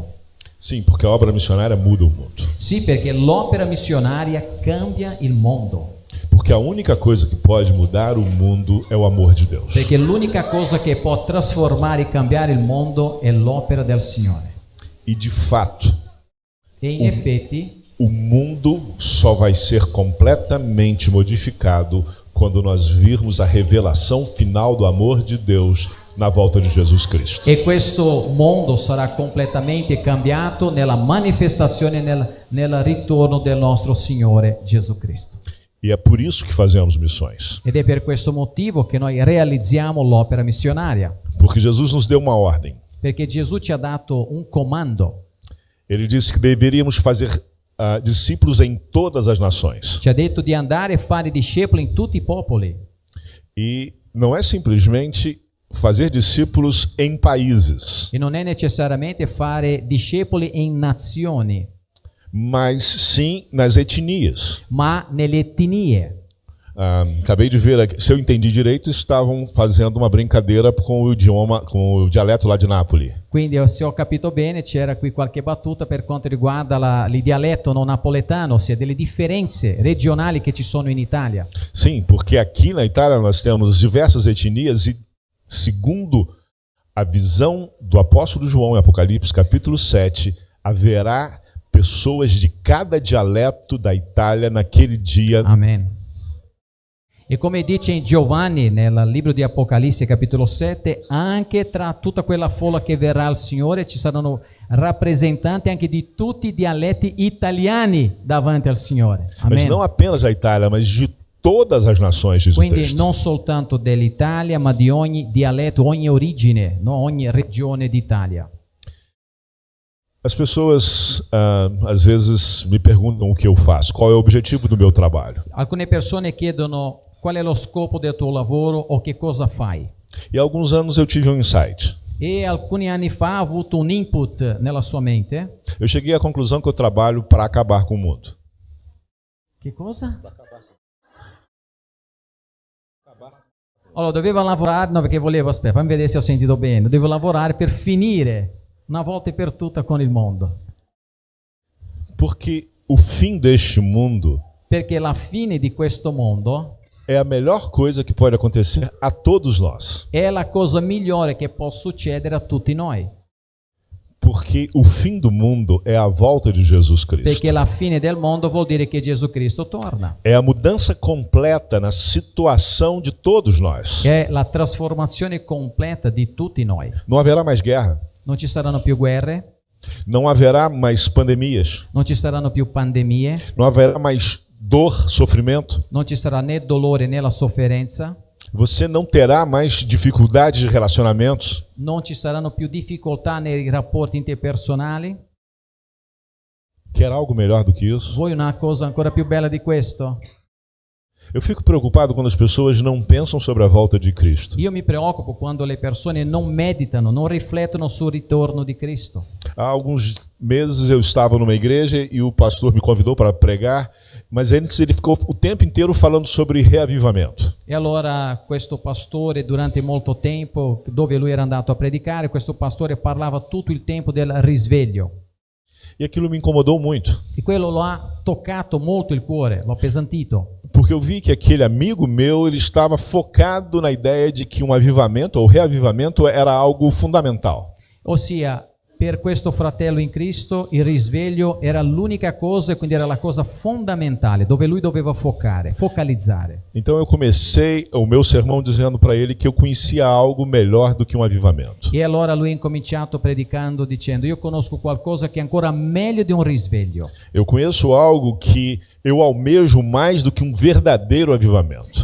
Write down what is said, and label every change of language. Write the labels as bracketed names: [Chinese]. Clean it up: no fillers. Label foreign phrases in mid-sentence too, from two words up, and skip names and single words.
[Portuguese] Sim, porque a obra missionária muda o mundo. [Italian] Sì, perché l'opera missionaria cambia il mondo. [Portuguese] Porque a única coisa que pode mudar o mundo é o amor de Deus. [Italian] Perché l'unica cosa che può trasformare e cambiare il mondo è l'opera del Signore. [Portuguese] E de fato, [Italian] e in effetti, [Portuguese] o mundo só vai ser completamente modificado quando nós virmos a revelação final do amor de Deus na volta de Jesus Cristo. [Italian] E questo mondo sarà completamente cambiato nella manifestazione, nel ritorno del nostro Signore Gesù Cristo. [Portuguese] E é por isso que fazemos missões. [Italian] Ed è per questo motivo che noi realizziamo l'opera missionaria. [Portuguese] Porque Jesus nos deu uma ordem. [Italian] Perché Gesù ci ha dato un comando. [Portuguese] Ele disse que deveríamos fazer discípulos em todas as nações. [Italian] Ci ha detto di andare e fare discepoli in tutti i popoli. [Portuguese] E não é simplesmente fazer discípulos em países, [Italian] E non è necessariamente fare discepoli in nazioni, [Portuguese] mas sim nas etnias. [Italian] ma nelle etnie. [Portuguese] Acabei de ver aqui, se eu entendi direito, estavam fazendo uma brincadeira com o idioma, com o dialeto lá de Nápoles. [Italian] Quindi, se ho capito bene, c'era qui qualche battuta per quanto riguarda il dialetto non napoletano, ossia delle differenze regionali che ci sono in Italia. [Portuguese] Sim, porque aqui na Itália nós temos diversas etnias e, segundo a visão do apóstolo João em Apocalipse, capítulo 7, haverá pessoas de cada dialeto da Itália naquele dia. Amen. [Italian] E come dice in Giovanni nel libro di Apocalisse capitolo 7, anche tra tutta quella folla che verrà al Signore ci saranno rappresentanti anche di tutti i dialetti italiani davanti al Signore. [Portuguese] Mas Amen. não apenas da Itália, mas de todas as nações, diz o [Italian] Quindi [Portuguese] texto. [Italian] non soltanto dell'Italia, ma di ogni dialetto, ogni origine, no? Ogni regione d'Italia. [Portuguese] As pessoas às vezes me perguntam o que eu faço, qual é o objetivo do meu trabalho. [Italian] Alcune persone chiedono qual è lo scopo del tuo lavoro o che cosa fai. [Portuguese] E há alguns anos eu tive um insight. [Italian] E alcuni anni fa ha avuto un input nella sua mente. [Portuguese] Eu cheguei à conclusão que eu trabalho para acabar com o mundo. [Italian] Che cosa? Allora, dovevo lavorare, no, perché volevo, aspetta, fammi vedere se ho sentito bene. Dovevo lavorare per finire una volta e per tutta con il mondo. [Portuguese] Porque o fim deste mundo [Italian] Perché la fine di questo mondo [Portuguese] é a melhor coisa que pode acontecer a todos nós. [Italian] è la cosa migliore che può succedere a tutti noi. [Portuguese] Porque o fim do mundo é a volta de Jesus Cristo. [Italian] Perché la fine del mondo vuol dire che Gesù Cristo torna. [Portuguese] É a mudança completa na situação de todos nós. [Italian] È la trasformazione completa di tutti noi. [Portuguese] Não haverá mais guerra, [Italian] Non ci saranno più guerre, [Portuguese] não haverá mais pandemias, [Italian] non ci saranno più pandemie, [Portuguese] não haverá mais dor, sofrimento. [Italian] non ci sarà né dolore né la sofferenza, [Portuguese] Você não terá mais dificuldades de relacionamentos. [Italian] non ci saranno più difficoltà nei rapporti interpersonali. [Portuguese] Quer algo melhor do que isso? [Italian] Vuoi una cosa ancora più bella di questo? [Portuguese] Eu fico preocupado quando as pessoas não pensam sobre a volta de Cristo. [Italian] Io mi preoccupo quando le persone non meditano, non riflettono sul ritorno di Cristo. [Portuguese] Há alguns meses eu estava numa igreja e o pastor me convidou para pregar, mas antes ele ficou o tempo inteiro falando sobre reavivamento. [Italian] E allora questo pastore, durante molto tempo, dove lui era andato a predicare, questo pastore parlava tutto il tempo del risveglio. [Portuguese] E aquilo me incomodou muito, [Italian] E quello lo ha toccato molto il cuore, l'ho appesantito. [Portuguese] porque eu vi que aquele amigo meu ele estava focado na ideia de que um avivamento ou reavivamento era algo fundamental. [Italian] Ossia, per questo fratello in Cristo il risveglio era l'unica cosa e quindi era la cosa fondamentale, dove lui doveva focalizzare. [Portuguese] Então eu comecei o meu sermão dizendo para ele que eu conhecia algo melhor do que um avivamento. [Italian] E allora lui ha incominciato predicando dicendo: io conosco qualcosa che è ancora meglio di un risveglio. [Portuguese] Eu conheço algo que eu almejo mais do que um verdadeiro avivamento.